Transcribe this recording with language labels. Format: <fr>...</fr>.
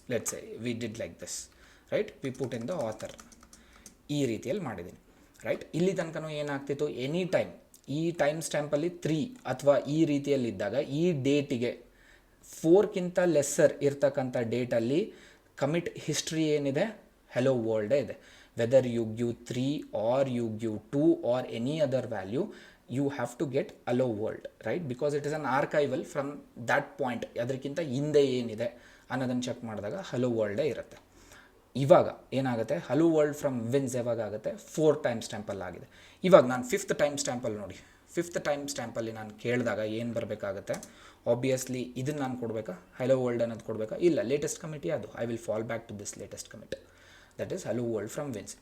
<en>Let's say we did like this, right? We put in the author.</en> <kn>ಈ ರೀತಿಯಲ್ಲಿ ಮಾಡಿದ್ದೀನಿ,</kn> <en>Right.</en> <kn>ಇಲ್ಲಿ ತನಕನೂ ಏನಾಗ್ತಿತ್ತು, ಎನಿ ಟೈಮ್ ಈ ಟೈಮ್ ಸ್ಟ್ಯಾಂಪಲ್ಲಿ 3 ಅಥವಾ ಈ ರೀತಿಯಲ್ಲಿದ್ದಾಗ ಈ ಡೇಟಿಗೆ 4ಕ್ಕಿಂತ ಲೆಸ್ಸರ್ ಇರ್ತಕ್ಕಂಥ ಡೇಟಲ್ಲಿ ಕಮಿಟ್ ಹಿಸ್ಟ್ರಿ ಏನಿದೆ, ಹೆಲೋ ವರ್ಲ್ಡೇ ಇದೆ.</kn> <en>Whether you give 3 or you give 2 or any other value, you have to get allow world, right? Because it is an archival from that point.</en> <kn>ಅದಕ್ಕಿಂತ ಹಿಂದೆ ಏನಿದೆ ಅನ್ನೋದನ್ನು ಚೆಕ್ ಮಾಡಿದಾಗ ಹಲೋ ವರ್ಲ್ಡೇ ಇರುತ್ತೆ. ಇವಾಗ ಏನಾಗುತ್ತೆ, ಹಲೋ ವರ್ಲ್ಡ್ ಫ್ರಮ್ ವಿನ್ಸ್ ಯಾವಾಗ ಆಗುತ್ತೆ, 4 ಟೈಮ್ ಸ್ಟ್ಯಾಂಪಲ್ಲಿ ಆಗಿದೆ. ಇವಾಗ ನಾನು 5th ಟೈಮ್ ಸ್ಟ್ಯಾಂಪಲ್ಲಿ ನೋಡಿ, 5th ಟೈಮ್ ಸ್ಟ್ಯಾಂಪಲ್ಲಿ ನಾನು ಕೇಳಿದಾಗ ಏನು ಬರಬೇಕಾಗುತ್ತೆ, ಆಬ್ವಿಯಸ್ಲಿ ಇದನ್ನು ನಾನು ಕೊಡಬೇಕಾ, ಹಲೋ ವರ್ಲ್ಡ್ ಅನ್ನೋದು ಕೊಡಬೇಕಾ, ಇಲ್ಲ, ಲೇಟೆಸ್ಟ್ ಕಮಿಟಿ ಅದು,</kn> <en>I will fall back to this latest committee, that is hello world from Vince.</en>